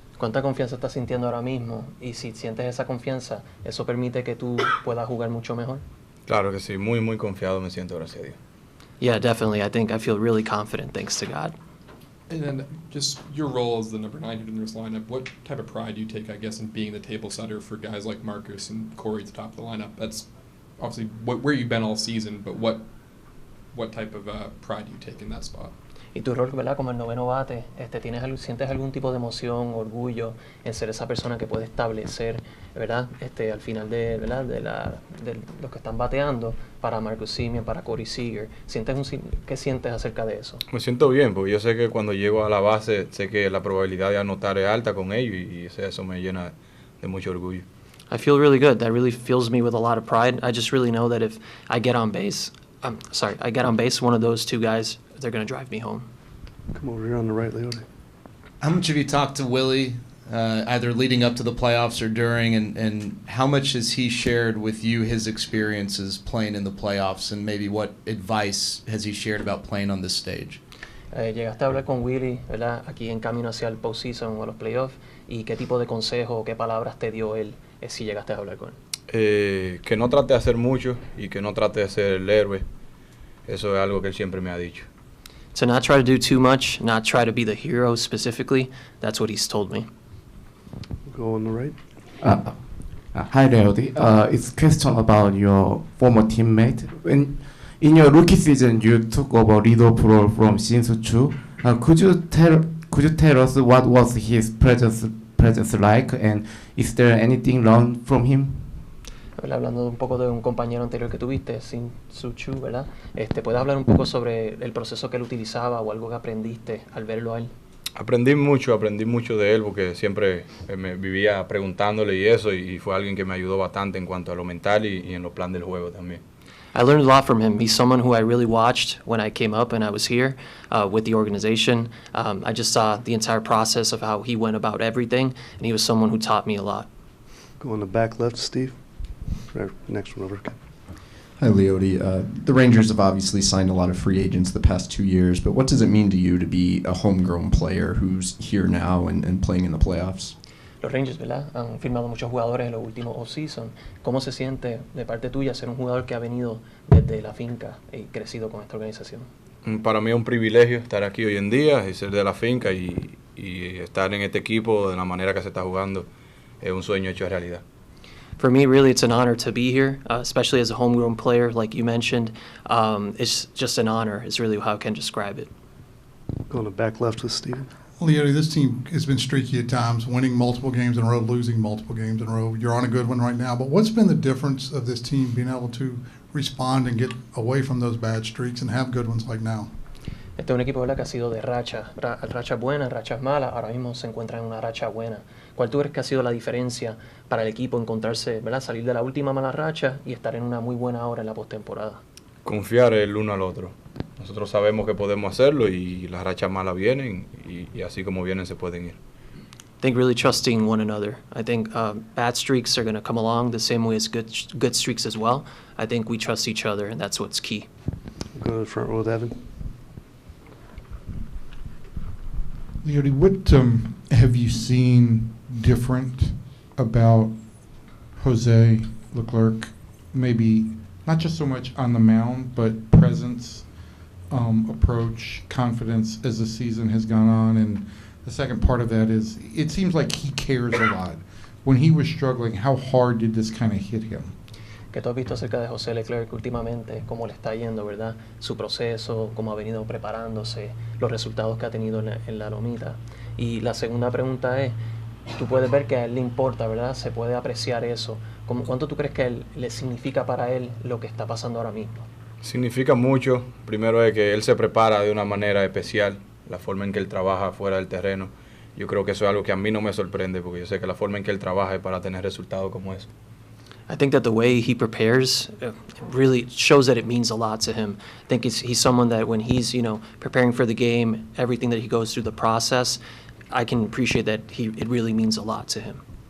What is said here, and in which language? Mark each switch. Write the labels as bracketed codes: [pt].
[es] ¿Cuánta confianza estás sintiendo ahora mismo? Y si sientes esa confianza, ¿eso permite que tú puedas jugar mucho mejor? Claro que sí, muy, muy confiado me siento, gracias a Dios. [en] Yeah, definitely. I feel really confident, thanks to God. And then just your role as the number 9 hitter in this lineup, what type of pride do you take, I guess, in being the table setter for guys like Marcus and Corey at the top of the lineup? That's obviously where you've been all season, but what type of pride do you take in that spot? [es] Y tu rol, ¿verdad? Como el noveno bate, ¿sientes algún tipo de emoción, orgullo en ser esa persona que puede establecer, ¿verdad? Al final de los que están bateando para Marcus Semien, para Corey Seager. ¿Qué sientes acerca de eso? Me siento bien, porque yo sé que cuando llego a la base, sé que la probabilidad de anotar es alta con ellos y eso me llena de mucho orgullo. [en] I feel really good. That really fills me with a lot of pride. I just really know that if I get on base, one of those two guys, they're going to drive me home. Come over here on the right, Leody. How much have you talked to Willie, either leading up to the playoffs or during, and how much has he shared with you his experiences playing in the playoffs, and maybe what advice has he shared about playing on this stage? [es] Llegaste a hablar con Willie, ¿verdad? Aquí en camino hacia el postseason o los playoffs, y qué tipo de consejo o qué palabras te dio él si llegaste a hablar con él. Que no trate de hacer mucho y que no trate de ser el héroe. Eso es algo que él siempre me ha dicho. [en] To not try to do too much, not try to be the hero specifically. That's what he's told me. Go on the right. Hi, Leody. It's a question about your former teammate. In your rookie season, you took over leadoff role from Shin-Soo Choo. Could you tell us what was his presence like, and is there anything learned from him? [es] ¿verdad? Hablando un poco de un compañero anterior que tuviste, Sin Su Chu, ¿verdad? ¿Puedes hablar un poco sobre el proceso que él utilizaba o algo que aprendiste al verlo a él? Aprendí mucho de él porque siempre me vivía preguntándole y eso, y fue alguien que me ayudó bastante en cuanto a lo mental y en los planes del juego también. [en] I learned a lot from him. He's someone who I really watched when I came up and I was here with the organization. I just saw the entire process of how he went about everything, and he was someone who taught me a lot. Go on the back left, Steve. Right, next one over. Hi, Leody. The Rangers have obviously signed a lot of free agents the past 2 years, but what does it mean to you to be a homegrown player who's here now and playing in the playoffs? [es] Los Rangers, ¿verdad? Han firmado muchos jugadores en los últimos off-season. ¿Cómo se siente de parte tuya ser un jugador que ha venido desde la finca y crecido con esta organización? Para mí es un privilegio estar aquí hoy en día y ser de la finca y estar en este equipo de la manera que se está jugando. Es un sueño hecho realidad. [en] For me, really, it's an honor to be here, especially as a homegrown player, like you mentioned. It's just an honor is really how I can describe it. Go on the back left with Steven. Leody, this team has been streaky at times, winning multiple games in a row, losing multiple games in a row. You're on a good one right now, but what's been the difference of this team being able to respond and get away from those bad streaks and have good ones like now? [es] Este es un equipo, ¿verdad?, que ha sido de rachas buenas, rachas malas. Ahora mismo se encuentra en una racha buena. ¿Cuál tú crees que ha sido la diferencia para el equipo encontrarse, ¿verdad?, salir de la última mala racha y estar en una muy buena hora en la postemporada? Confiar el uno al otro. Nosotros sabemos que podemos hacerlo y las rachas malas vienen y así como vienen se pueden ir. [en] I think really trusting one another. I think bad streaks are going to come along the same way as good streaks as well. I think we trust each other, and that's what's key. Go to the front row with Evan. Leody, what have you seen different about Jose Leclerc? Maybe not just so much on the mound, but presence, approach, confidence as the season has gone on. And the second part of that is it seems like he cares a lot. When he was struggling, how hard did this kind of hit him? [es] ¿Qué tú has visto acerca de José Leclerc últimamente? ¿Cómo le está yendo, verdad? Su proceso, cómo ha venido preparándose, los resultados que ha tenido en la lomita. Y la segunda pregunta es, tú puedes ver que a él le importa, ¿verdad? Se puede apreciar eso. ¿Cuánto tú crees que le significa para él lo que está pasando ahora mismo? Significa mucho. Primero es que él se prepara de una manera especial, la forma en que él trabaja fuera del terreno. Yo creo que eso es algo que a mí no me sorprende, porque yo sé que la forma en que él trabaja es para tener resultados como eso. [en] I think that the way he prepares really shows that it means a lot to him. I think he's someone that when he's, preparing for the game, everything that he goes through the process, I can appreciate that it really means a lot to him.